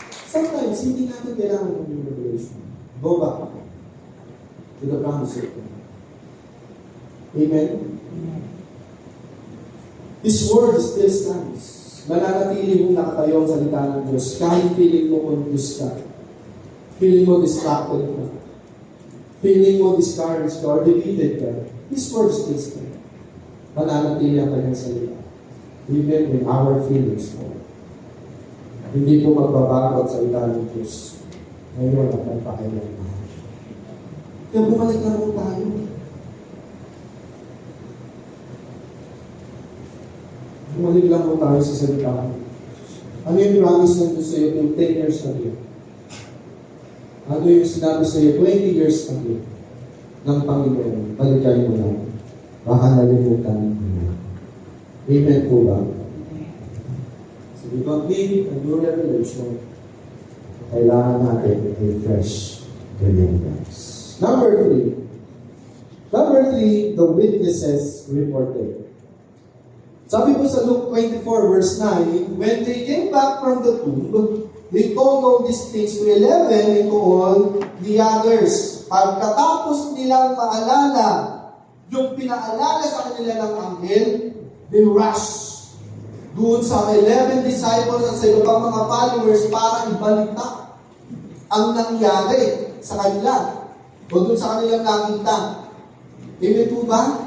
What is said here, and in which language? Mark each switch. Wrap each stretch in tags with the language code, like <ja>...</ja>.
<en>Sometimes,</en> <tl>hindi natin kailangan ng</tl> <en>revelation. Go back. to the promise of God. Amen? His word still stands.</en> <tl>Mananatili mong nakatayo ang salita ng Diyos kahit feeling mo confused ka. Feeling mo distracted ka. Feeling mo discouraged ka or defeated ka.</tl> <en>His word still stands.</en> <tl>Mananatili ang kanyang salita.</tl> <en>Even in our feelings</en> <tl>mo. Hindi po magbabago ang salita ng Diyos. Ngayon at magpakailangan. Kaya bumalik na po tayo. Bumalik lang po tayo sa salita ng Diyos. Ano yung promise ng Diyos sa'yo yung 10 years ago? Ano yung sinabi sa'yo 20 years ago ng Panginoon? Balikan mo lang. Baka nalimutan mo na. Amen po ba?</tl> <en>So we don't need a new revelation.</en> <tl>Kailangan natin</tl> <en>a fresh remembrance. Number 3. The witnesses reported.</en> <tl>Sabi po sa</tl> <en>Luke 24 verse 9, when they came back from the tomb, they told all these things to 11 and to all the others.</en> <tl>Pagkatapos nilang maalala yung pinaalala sa kanila ng anghel,</tl> <en>they rushed</en> <tl>doon sa 11 disciples at sa ibang mga followers para ibalita ang nangyari sa kanila o doon sa kanilang nakita. Amen po ba?</tl>